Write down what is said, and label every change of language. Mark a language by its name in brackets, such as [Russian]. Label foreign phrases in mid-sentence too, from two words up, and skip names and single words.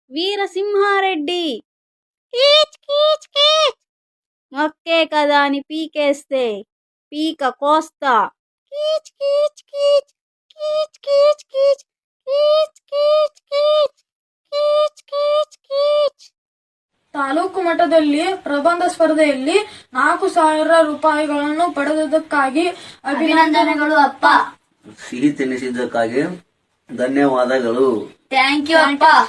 [Telugu] వీరసింహారెడ్డి కీచ్ కీచ్ కీచ్. మొక్కే కదా అని పీకేస్తే పీక కోస్తా. కీచ్ కీచ్ కీచ్ కీచ్ కీచ్ కీచ్ కీచ్ కీచ్ కీచ్ ಕೀಚ್ ಕೀಚ್ ಕೀಚ್. [Kannada] ತಾಲೂಕು ಮಟ್ಟದಲ್ಲಿ ಪ್ರಬಂಧ ಸ್ಪರ್ಧೆಯಲ್ಲಿ 4,000 ರೂಪಾಯಿಗಳನ್ನು ಪಡೆದದಕ್ಕಾಗಿ ಅಭಿನಂದನೆಗಳು ಅಪ್ಪ. ಸಿಹಿ ತಿನ್ನಿಸಿದ್ದಕ್ಕಾಗಿ ಧನ್ಯವಾದಗಳು. [English] thank you ಅಪ್ಪ.